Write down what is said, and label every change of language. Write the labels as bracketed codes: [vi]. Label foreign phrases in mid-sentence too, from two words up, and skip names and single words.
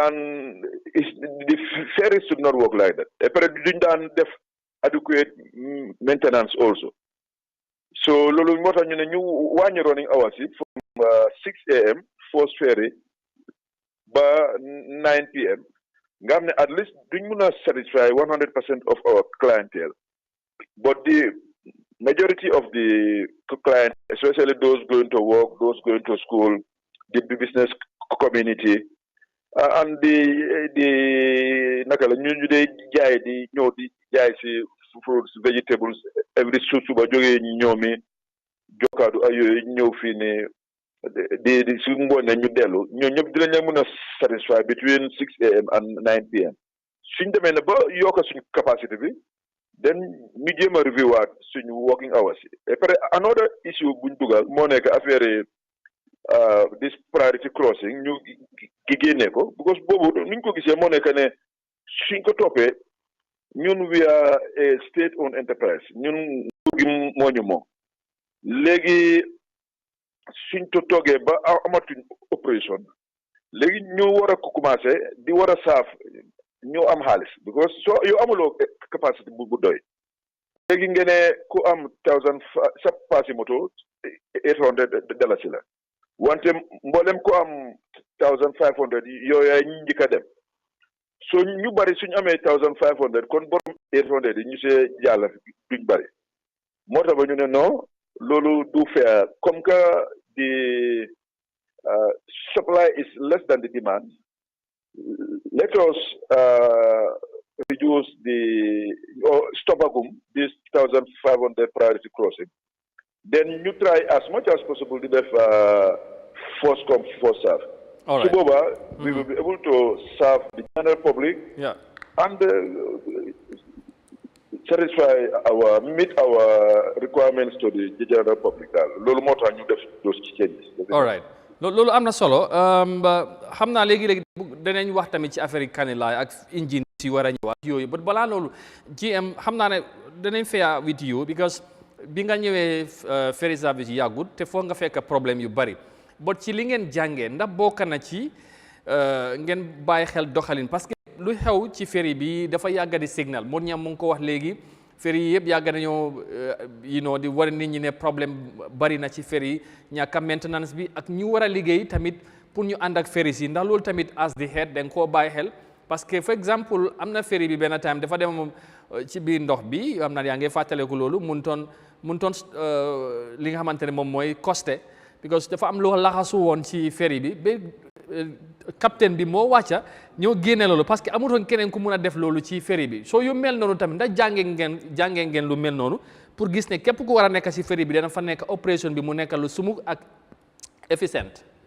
[en] ferries should not work like that après [wo] duñ daan def [en] adequate maintenance also so [wo] loolu moo tax ñu ne ñu wàññi [en] running hours yi from 6 am first ferry ba 9 pm [wo] nga xam ne [en] at least [wo] duñ mun a [en] satisfy 100% of our clientele but the majority of the clients especially those going to work those going to school the business community and the naka [wo] la ñu dee jaay di ñëw di jaay si [en] fruits vegetables every [wo] suba jógee ñoomi jokkaadu ay yooyu ñëw fii ne di su ngoonee ñu dellu ñoo ñëpp dinañ leen mën a [en] satisfy between 6 am and 9 pm [wo] suñ demee ne ba yokk suñu capacité bi then ñu jéem [en] a review [wo] waat suñu [en] working hours [wo] yi [fr] et puis [en] another issue [wo] buñ dugal moo nekk affaire [en] this priority crossing [wo] ñu génnee ko because boobu niñ ko gisee moo nekk ne suñ ko toppee ñun [en] we are a state owned enterprise [wo] ñun nguur gi moo ñu moom léegi suñ ko toogee ba amatuñ opération léegi ñu war a ko commencé di war a saaf ñoo am xaalis because soo yow amuloo capacité bu doy léegi ngeen ne ku am 1000 sa paasi moto $800 la wante mboolem ku am 1500 yooyu yaay ñu njëkk a dem so ñu bari suñu amee 1500 kon borom 800 yi ñu see jàll duñ bari moo tax ba ñu ne non loolu du fair [fr] comme que [wo] the [en] supply is less than the demand let us reduce or stop this 1500 priority crossing then you try as much as possible to have first come first serve. All right. So we will be able to serve the general public and meet our requirements to the general public. [wo] Lolu moo tax ñu def [en] those changes. All right. [wo] Loolu am na solo xam naa léegi danañ wax tamit ci affaire Kanilaay ak engine si war a ñëwaat yooyu but balaa loolu GM xam naa ne danañ [en] fair with you because [wo] bi nga ñëwee [en] ferry service [wo] yi yàggut te foog nga fekk problème yu bari but ci li ngeen jàngee ndax bokk na ci ngeen bàyyi xel doxalin [fr] parce que [wo] lu xew ci ferry bi dafa yàgga di signal moo ñam mu ngi ko wax léegi ferry yi yëpp yàgg nañoo di war nit ñi ne problème bari na ci ferry yi ñàkk maintenance bi ak ñu war a liggéey tamit pour ñu ànd ak ferry si ndax loolu tamit [en] as the head [wo] da nga koo bàyyi xel [fr] parce que [wo] for exemple am na ferry bi benn time dafa dem ci biir ndox bi am na yaa ngi fàttaleku loolu mun toon li nga xamante ne moom mooy costé because dafa am loo laxasu woon ci ferry bi ba capitaine bi moo wàcca ñoo génne loolu [fr] parce que [wo] amutoon keneen ku mun a def loolu ci ferry bi soo yu mel noonu tamit ndax jàngee ngeen lu mel noonu pour gis ne képp ku war a nekk si ferry bi dana fa nekk opération bi mu nekk lu sumuk ak efficient.